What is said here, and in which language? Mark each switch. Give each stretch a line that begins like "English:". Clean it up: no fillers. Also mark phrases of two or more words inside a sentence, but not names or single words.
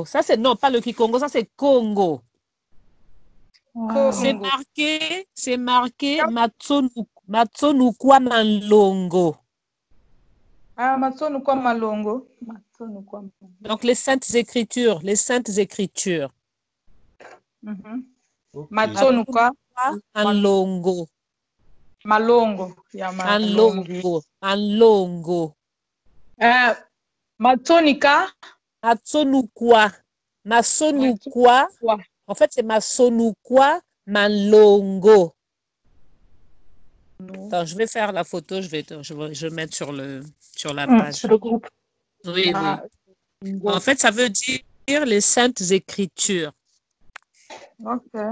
French: Ça c'est non, pas le Kikongo, ça c'est Congo. Wow. C'est marqué Matsonukwa Malongo. Ah, Matsonukwa Malongo. Donc les saintes écritures, les saintes écritures. Matsonukwa Malongo. Malongo. Malongo. Malongo. Matsonika. Matsonukwa. Masonukwa. En fait, c'est Masonukwa Malongo. Attends, je vais faire la photo, je vais mettre sur la page. Sur le groupe. Oui, oui. En fait, ça veut dire les saintes écritures. Ok.